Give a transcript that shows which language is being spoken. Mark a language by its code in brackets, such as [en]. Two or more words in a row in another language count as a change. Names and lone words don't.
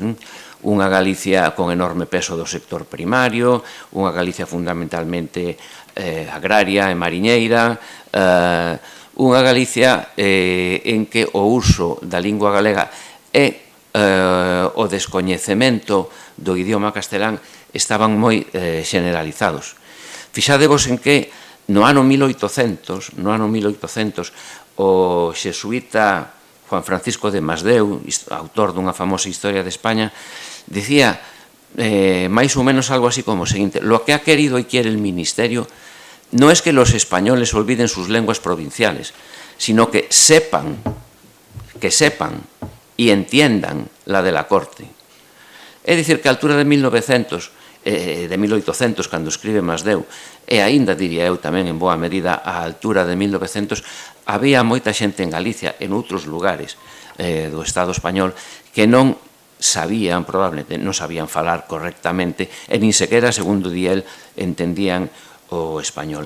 [gl] Unha Galicia con enorme peso do sector primario, unha Galicia fundamentalmente agraria e mariñeira, unha Galicia en que o uso da lingua galega e o descoñecemento do idioma castelán estaban moi generalizados. Fixadevos en que no ano 1800, o xesuíta Juan Francisco de Masdeu, autor dunha famosa historia de España, dicía máis ou menos algo así como o seguinte: [es] lo que ha querido y quiere el ministerio no es que los españoles olviden sus lenguas provinciales, sino que sepan y entiendan la de la corte. [gl] É dicir, que a altura de 1800, cando escribe Masdeu, e aínda diría eu tamén en boa medida a altura de 1900, había moita xente en Galicia, en outros lugares do Estado español, que non sabían, probablemente, non sabían falar correctamente, e nin sequera, segundo di el, entendían o español.